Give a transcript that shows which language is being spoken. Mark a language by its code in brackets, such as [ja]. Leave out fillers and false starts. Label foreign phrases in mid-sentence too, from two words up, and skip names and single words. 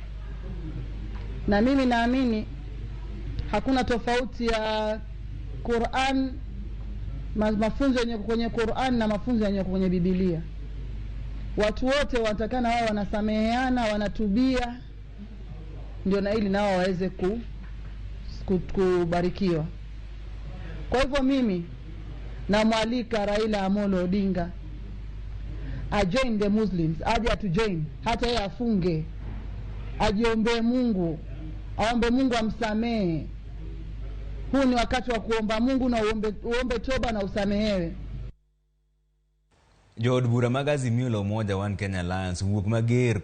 [sw] Na mimi naamini hakuna tofauti ya Qur'an, mafunzo yenye kwenye Qur'an na mafunzo yenye kwenye Biblia. Watu wote watakana wao wanasameheana, wanatubia, ndio na ili nao waweze kubarikiwa. Kwa hivyo mimi namwalika Raila Amolo Odinga [en] join the Muslims, [sw] aje atujoin, hata yeye afunge, ajiombe Mungu, aombe Mungu amsamehe. Huu ni wakati wa kuomba Mungu na uombe toba na usamehewe. [luo] Jood bura mag Azimio la Umoja One Kenya Alliance wuok mager